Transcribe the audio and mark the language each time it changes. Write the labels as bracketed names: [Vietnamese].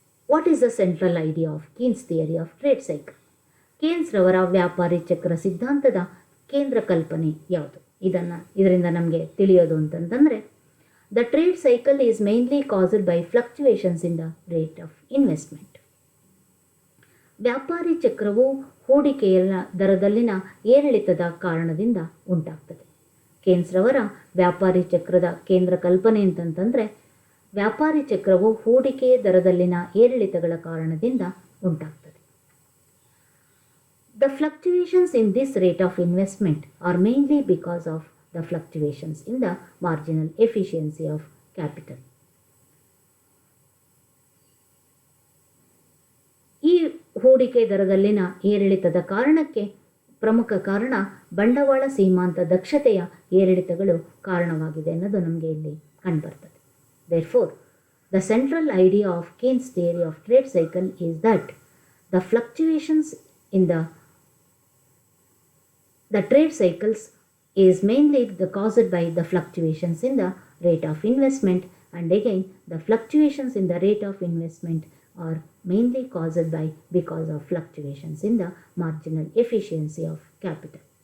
[English] What is the central idea of Keynes' theory of trade cycle? [Kannada] Keynes ರವರ ವ್ಯಾಪಾರಿ ಚಕ್ರ ಸಿದ್ಧಾಂತದ ಕೇಂದ್ರ ಕಲ್ಪನೆ ಯಾವುದು? ಇದರಿಂದ ನಮಗೆ ತಿಳಿಯೋದು ಅಂತಂದರೆ, [English] The trade cycle is mainly caused by fluctuations in the rate of investment. [Kannada] ವ್ಯಾಪಾರಿ ಚಕ್ರವು ಹೂಡಿಕೆಯ ದರದಲ್ಲಿನ ಏರಿಳಿತದ ಕಾರಣದಿಂದ ಉಂಟಾಗ್ತದೆ. ಕೀನ್ಸ್ ರವರ ವ್ಯಾಪಾರಿ ಚಕ್ರದ ಕೇಂದ್ರ ಕಲ್ಪನೆ ಅಂತಂತಂದರೆ, ವ್ಯಾಪಾರಿ ಚಕ್ರವು ಹೂಡಿಕೆಯ ದರದಲ್ಲಿನ ಏರಿಳಿತಗಳ ಕಾರಣದಿಂದ ಉಂಟಾಗ್ತದೆ. [English] The fluctuations in this rate of investment are mainly because of the fluctuations in the marginal efficiency of capital. [Kannada] ಈ ಹೂಡಿಕೆ ದರದಲ್ಲಿನ ಏರಿಳಿತದ ಕಾರಣಕ್ಕೆ ಪ್ರಮುಖ ಕಾರಣ ಬಂಡವಾಳ ಸೀಮಾಂತ ದಕ್ಷತೆಯ ಏರಿಳಿತಗಳು ಕಾರಣವಾಗಿದೆ ಅನ್ನೋದು ನಮಗೆ ಇಲ್ಲಿ ಕಂಡುಬರ್ತದೆ. [English] Therefore the central idea of Keynes theory of trade cycle is that the fluctuations in the trade cycles is mainly caused by the fluctuations in the rate of investment, and again the fluctuations in the rate of investment are mainly caused by because of fluctuations in the marginal efficiency of capital.